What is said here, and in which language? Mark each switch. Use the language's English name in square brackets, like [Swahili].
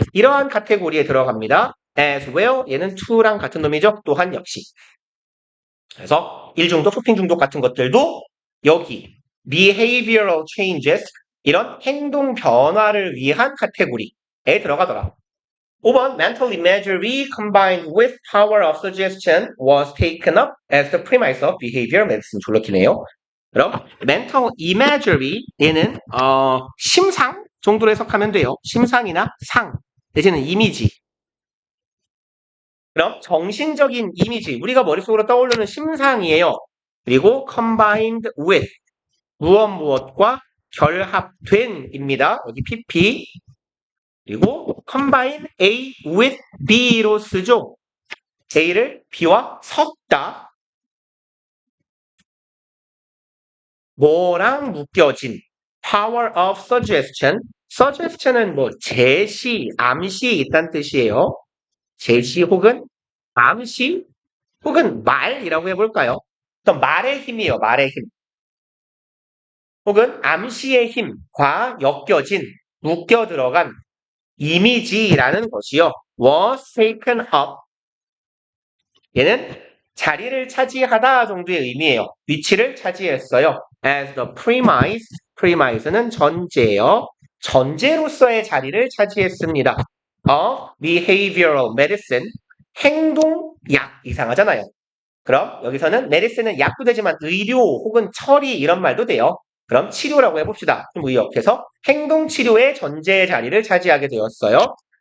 [Korean] 이러한 카테고리에 들어갑니다. [English] as well [Korean] 얘는 to랑 같은 놈이죠. 또한 역시. 그래서 일중독, 쇼핑 중독 같은 것들도 여기 [English] behavioral changes [Korean] 이런 행동 변화를 위한 카테고리에 들어가더라. [English] 5번 mental imagery combined with power of suggestion was taken up as the premise of behavior medicine. [Korean] 졸라키네요. 그럼 [English] mental imagery [Korean] 얘는 심상 정도로 해석하면 돼요. 심상이나 상 내지는 이미지. 그럼 정신적인 이미지, 우리가 머릿속으로 떠오르는 심상이에요. 그리고 [English] combined with, [Korean] 무엇과 결합된입니다. 여기 pp. 그리고 [English] combine A with B [Korean] 로 쓰죠. A를 B와 섞다. 뭐랑 묶여진 [English] power of suggestion. [Korean] suggestion은 뭐 제시, 암시 있다는 뜻이에요. 제시 혹은 암시 혹은 말이라고 해볼까요? 어떤 말의 힘이에요. 말의 힘. 혹은 암시의 힘과 엮여진 묶여 들어간 이미지라는 것이요. [English] was taken up [Korean] 얘는 자리를 차지하다 정도의 의미예요. 위치를 차지했어요. [English] As the premise, premise는 [Korean] 전제예요. 전제로서의 자리를 차지했습니다. [English] Behavioral medicine, [Korean] 행동약 이상하잖아요. 그럼 여기서는 medicine은 약도 되지만 의료 혹은 처리 이런 말도 돼요. 그럼 치료라고 해봅시다. 좀 의역해서 행동치료의 전제의 자리를 차지하게 되었어요.